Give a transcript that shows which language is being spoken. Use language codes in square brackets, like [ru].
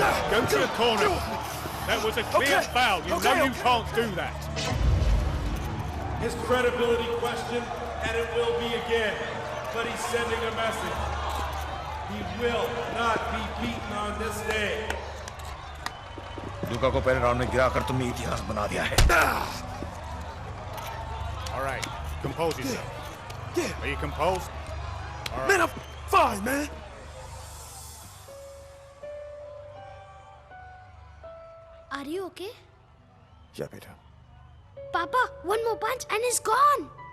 [en] Go to your corner. That was a clear foul. You know you can't do that. His credibility questioned, and it will be again. But he's sending a message. He will not be beaten on this day. [hi] लुका को पहले round में गिराकर तुमने इतिहास बना दिया है. [en] All right, compose yourself. Are you composed? All right. Man, I'm fine, man. Are you okay? Yeah, beta. Papa, one more punch and it's gone.